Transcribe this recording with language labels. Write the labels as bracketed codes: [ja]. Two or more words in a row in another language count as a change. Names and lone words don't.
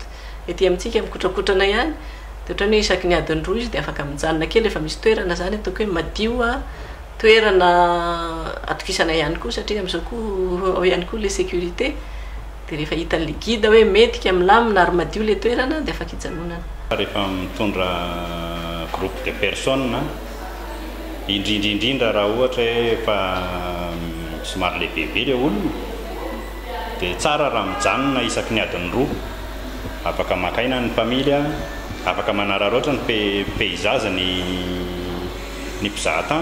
[mg] Ety amintsika mikotrakotrana ihany, dia ohatrany hoe isaky ny adiny roa izy dia afaka mijanona kely efa misy toerana zany ataoko hoe madio toerana atokisana ihany koa satria amin'izao koa ao ihany koa le sécurité. Dia rehefa hitan'le guide hoe metika milamina ary madio le toerana dia afaka hijanonana. Rehefa mitondra [fr] groupe de personnes [mg] indrindra raha ohatra hoe efa somary lehibe le olona dia tsara raha mijanona isaky ny adiny roa, afaka makaina ny familya, afaka manararoatra ny paysage ny mpizahatany.